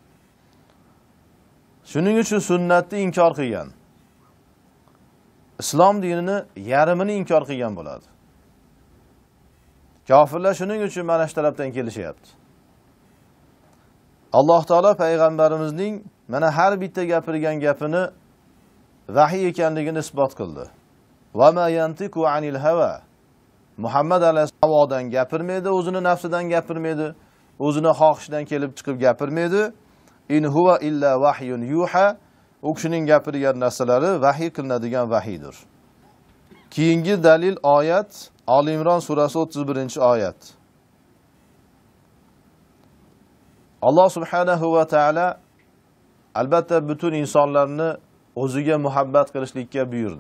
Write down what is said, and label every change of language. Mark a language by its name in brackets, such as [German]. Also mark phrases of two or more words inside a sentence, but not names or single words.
[Uzbek] Shuning uchun sunnatni inkor qilgan, islom dinini yarmini inkor qilgan bo'ladi. Kofirlar shuning uchun mana shu tarafdan kelishyapti. Alloh taolo payg'ambarimizning mana har bitta gapirgan gapini vahiy ekanligini isbot qildi. [Arabic] وما ينطق عن الهوى. [Uzbek] Muhammad alayhisalom havodan gapirmaydi, o'zini nafsidan gapirmaydi, o'zini xohishidan kelib chiqib gapirmaydi. [Arabic] إن هو إلا وحي يوحى. [Uzbek] U kishining gapirgan narsalari vahiy qilinadigan vahiydir. Keyingi dalil oyat Ali Imron surasi 31-oyat. Alloh [Arabic] سبحانه وتعالى [Uzbek] albatta butun insonlarni o'ziga muhabbat qilishlikka buyurdi.